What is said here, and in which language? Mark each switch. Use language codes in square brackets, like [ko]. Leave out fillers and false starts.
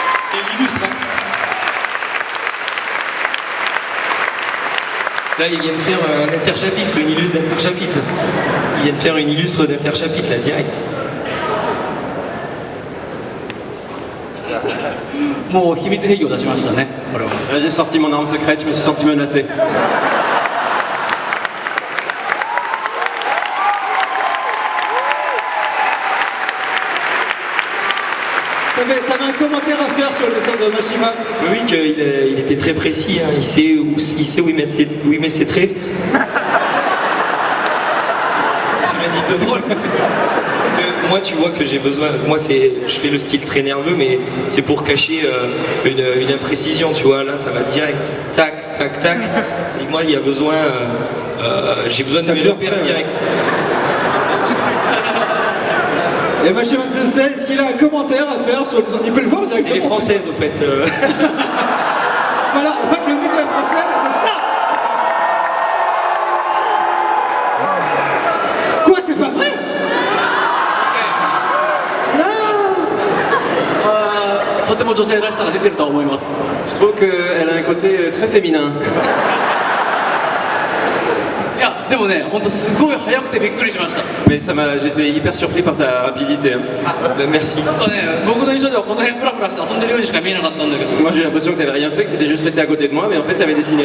[fr] C'est illustre. Hein. Là, ils viennent faire un interchapitre, une illustre d'interchapitre. Ils viennent faire une illustre d'interchapitre, là, direct. [ja] もう秘密兵器を出しましたね、これは。 [fr] J'ai sorti mon arme secrète, je me suis senti menacé. T'avais un commentaire à faire sur le dessin de Machima? Oui, qu'il était très précis, hein. Il sait où il met ses traits. Je m'ai dit de drôle. Parce que moi, tu vois que j'ai besoin. Moi, je fais le style très nerveux, mais c'est pour cacher une imprécision, tu vois. Là, ça va direct. Tac, tac, tac. Et moi, il y a besoin. J'ai besoin de mes repères direct. Et Machima Sensei, est-ce qu'il a un commentaire à faire sur les... Il peut le voir directement. C'est les Françaises, au fait. Voilà, en fait, le mythe de la Française, c'est ça. Quoi, c'est pas vrai? Non. [ja] とても女性らしさが出てると思います。 [fr] Je trouve qu'elle a un côté très féminin. [ja] いや、でもね、本当すごい速くてびっくりしました。 [fr] Mais j'étais hyper surpris par ta rapidité. Ah, ben merci. [ja] なんかね、僕の印象ではこの辺フラフラして遊んでるようにしか見えなかったんだけど。 [fr] Moi j'ai l'impression que t'avais rien fait, que t'étais juste resté à côté de moi, mais en fait t'avais dessiné.